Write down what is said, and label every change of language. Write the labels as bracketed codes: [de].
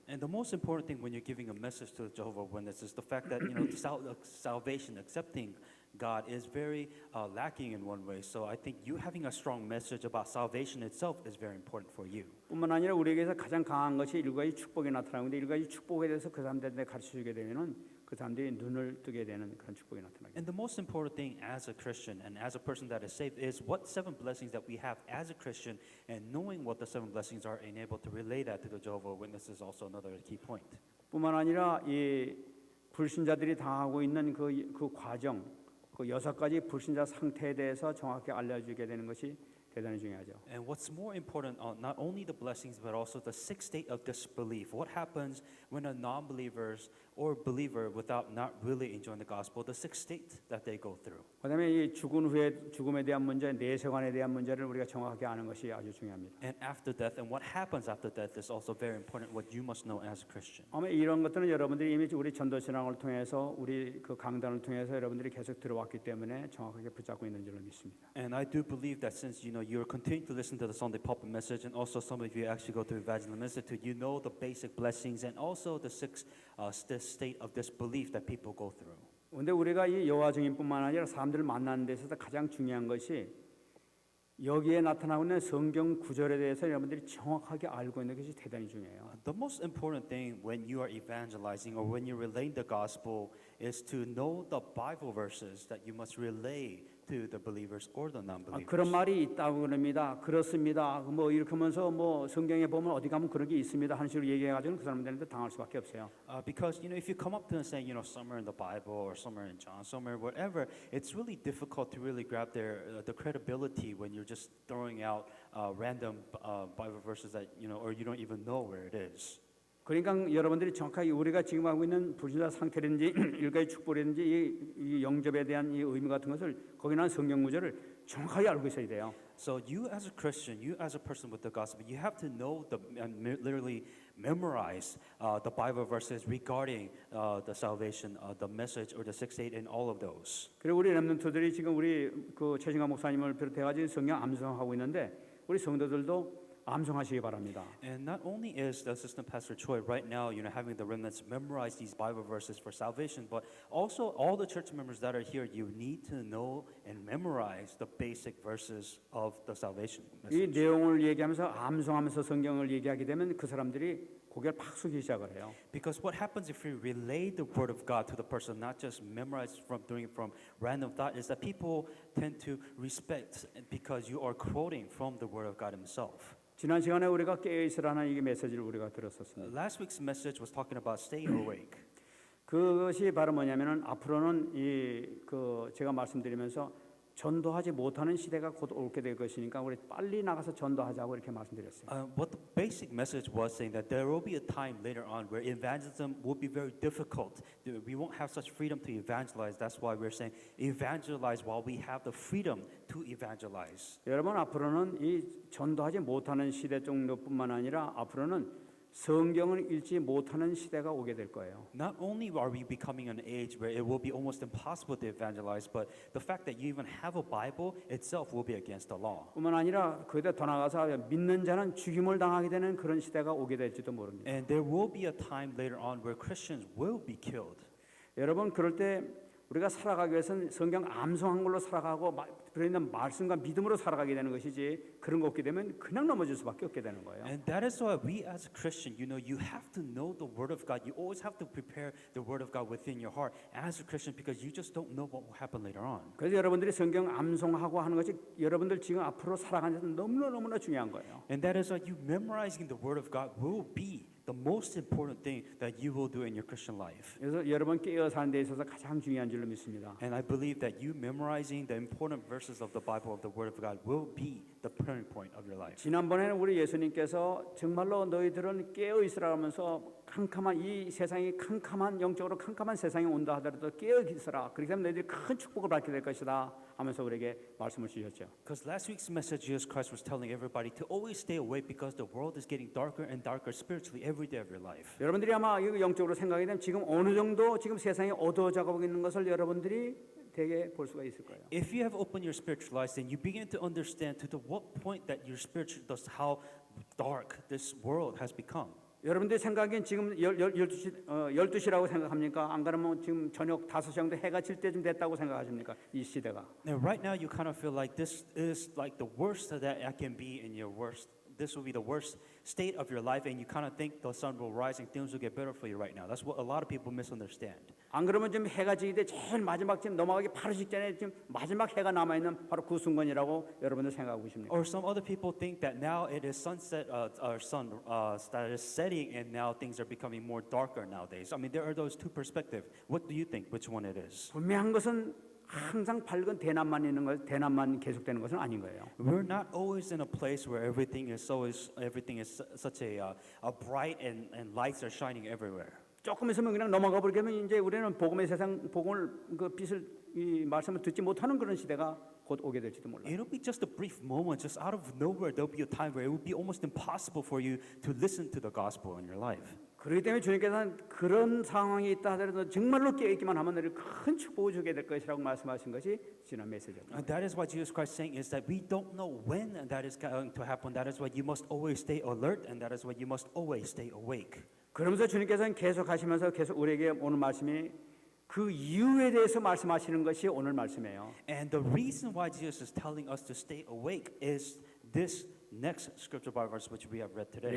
[en] And the most important thing when you're giving a message to the Jehovah's Witnesses is the fact that salvation, accepting God, is very lacking in one way. So I think you having a strong message about salvation itself is very important for you. [ko] 뿐만 아니라 우리에게서 가장 강한 것이 일가지 축복이 나타나는데 일가지 축복에 대해서 그 사람들한테 가르쳐주게 되면은 그 사람들이 눈을 뜨게 되는 그런 축복이 나타나게. [en] And the most important thing as a Christian and as a person that is saved is what 7 blessings that we have as a Christian, and knowing what the 7 blessings are and able to relay that to the Jehovah's Witnesses is also another key point. [ko] 뿐만 아니라 이 불신자들이 당하고 있는 그 과정, 그 6가지 불신자 상태에 대해서 정확히 알려주게 되는 것이 대단히 중요하죠. [en] And what's more important, not only the blessings but also the 6th state of disbelief. What happens when a non-believers or believer without not really enjoying the gospel, the 6th state that they go through. [ko] 그다음에 이 죽음에 대한 문제, 내세관에 대한 문제를 우리가 정확하게 아는 것이 아주 중요합니다. [en] And after death, and what happens after death is also very important. What you must know as a Christian. [ko] 아마 이런 것들은 여러분들이 이미 우리 전도신앙을 통해서 우리 그 강단을 통해서 여러분들이 계속 들어왔기 때문에 정확하게 붙잡고 있는 줄로 믿습니다. [en] And I do believe that since you're continuing to listen to the Sunday pulpit message, and also some of you actually go to Evangelism Institute, you know the basic blessings and also the 6th state of disbelief that people go through. [ko] 그런데 우리가 이 여호와 증인뿐만 아니라 사람들을 만나는 데 있어서 가장 중요한 것이 여기에 나타나고 있는 성경 구절에 대해서 여러분들이 정확하게 알고 있는 것이 대단히 중요해요. [en] The most important thing when you are evangelizing or when you're relaying the gospel is to know the Bible verses that you must relay to the believers or the non-believers. [ko] 그런 말이 있다고 그럽니다. 그렇습니다. 뭐 이렇게 하면서 뭐 성경에 보면 어디 가면 그런 게 있습니다. 하는 식으로 얘기해가지고 그 사람들한테 당할 수밖에 없어요. [en] Because if you come up to them saying somewhere in the Bible or somewhere in John, somewhere whatever, it's really difficult to really grab the credibility when you're just throwing out random Bible verses that or you don't even know where it is. [ko] 그러니까 여러분들이 정확하게 우리가 지금 하고 있는 불신자 상태라든지 일가의 축복이라든지 이 영접에 대한 이 의미 같은 것을 거기 나온 성경 구절을 정확하게 알고 있어야 돼요. [en] So you as a Christian, you as a person with the gospel, you have to know literally memorize the Bible verses regarding the salvation, the message, or the 6th state, and all of those. [ko] 그리고 우리 렘넌트들이 지금 우리 그 최진강 목사님을 비롯해가지고 성경 암송하고 있는데 우리 성도들도 암송하시기 바랍니다. [en] And not only is the assistant pastor Choi right now, having the remnants memorize these Bible verses for salvation, but also all the church members that are here, you need to know and memorize the basic verses of the salvation [ko] 이 [en] message. [ko] 내용을 얘기하면서 암송하면서 성경을 얘기하게 되면 그 사람들이 고개를 팍 숙이기 시작을 해요. [en] Because what happens if we relay the word of God to the person, not just memorize doing it from random thought, is that people tend to respect because you are quoting from the word of God Himself. [ko] 지난 시간에 우리가 깨어 있으라는 이 메시지를 우리가 들었었습니다. [en] Last week's message was talking about staying awake. [ko] 그것이 바로 뭐냐면은 앞으로는 제가 말씀드리면서 전도하지 못하는 시대가 곧 올게 될 것이니까 우리 빨리 나가서 전도하자고 이렇게 말씀드렸어요. [en] What the basic message was saying that there will be a time later on where evangelism will be very difficult. We won't have such freedom to evangelize. That's why we're saying evangelize while we have the freedom to evangelize. [ko] 여러분 앞으로는 이 전도하지 못하는 시대 정도뿐만 아니라 앞으로는 성경을 읽지 못하는 시대가 오게 될 거예요. [en] Not only are we becoming an age where it will be almost impossible to evangelize, but the fact that you even have a Bible itself will be against the law. [ko] 뿐만 아니라 그에 더 나아가서 믿는 자는 죽임을 당하게 되는 그런 시대가 오게 될지도 모릅니다. [en] And there will be a time later on where Christians will be killed. [ko] 여러분 그럴 때 우리가 살아가기 위해서는 성경 암송한 걸로 살아가고 들어있는 말씀과 믿음으로 살아가게 되는 것이지 그런 거 없게 되면 그냥 넘어질 수밖에 없게 되는 거예요. [en] And that is why we as a Christian, you have to know the Word of God. You always have to prepare the Word of God within your heart as a Christian because you just don't know what will happen later on. [ko] 그래서 여러분들이 성경 암송하고 하는 것이 여러분들 지금 앞으로 살아가는 데 너무나 중요한 거예요. [en] And that is why you memorizing the Word of God will be the most important thing that you will do in your Christian life. [ko] 그래서 여러분 깨어 사는 데 있어서 가장 중요한 줄로 믿습니다. [en] And I believe that you memorizing the important verses of the Bible, of the Word of God, will be the turning point of your life. [ko] 지난번에는 우리 예수님께서 정말로 너희들은 깨어 있으라 하면서 캄캄한 이 세상이 캄캄한 영적으로 캄캄한 세상이 온다 하더라도 깨어 있으라. 그렇게 하면 너희들이 큰 축복을 받게 될 것이다 하면서 우리에게 말씀을 주셨죠. [en] Because last week's message, Jesus Christ was telling everybody to always stay awake because the world is getting darker and darker spiritually every day of your life. [ko] 여러분들이 아마 이거 영적으로 생각이 되면 지금 어느 정도 지금 세상이 어두워져가고 있는 것을 여러분들이 되게 볼 수가 있을 거예요. [en] If you have opened your spiritual eyes, then you begin to understand to the what point that your spiritual does how dark this world has become. [ko] 여러분들이 생각엔 지금 12시라고 생각합니까? 안 그러면 지금 저녁 5시 정도 해가 질 때쯤 됐다고 생각하십니까? 이 시대가. [en] Now, right now, you kind of feel like this is like the worst that I can be in your worst. This will be the worst state of your life, and you kind of think the sun will rise and things will get better for you right now. That's what a lot of people misunderstand. [ko] 안 그러면 지금 해가 지기 때 제일 마지막 지금 넘어가기 바로 직전에 지금 마지막 해가 남아 있는 바로 그 순간이라고 여러분들 생각하고 계십니까? [en] Or some other people think that now it is sunset, or sun that is setting, and now things are becoming more darker nowadays. I mean, there are those two perspectives. What do you think? Which one it is? [ko] 분명한 것은 항상 밝은 대낮만 있는 것, 대낮만 계속되는 것은 아닌 거예요. [en] We're not always in a place where everything is such a bright and lights are shining everywhere. [ko] 조금 있으면 그냥 넘어가 버리게 하면 이제 우리는 복음의 세상 복음을 그 빛을 이 말씀을 듣지 못하는 그런 시대가 곧 오게 될지도 몰라요. [en] It'll be just a brief moment, just out of nowhere. There'll be a time where it will be almost impossible for you to listen to the gospel in your life. [ko] 그렇기 때문에 주님께서는 그런 상황이 있다 하더라도 정말로 깨어있기만 하면 너를 큰 축복을 주게 될 것이라고 말씀하신 것이 지난 메시지입니다. [en] And that is what Jesus Christ is saying is that we don't know when that is going to happen. That is why you must always stay alert, and that is why you must always stay awake. [ko] 그러면서 주님께서는 계속 하시면서 계속 우리에게 오늘 말씀이 그 이유에 대해서 말씀하시는 것이 오늘 말씀이에요. [en] And the reason why Jesus is telling us to stay awake is this next scripture Bible verse which we have read today.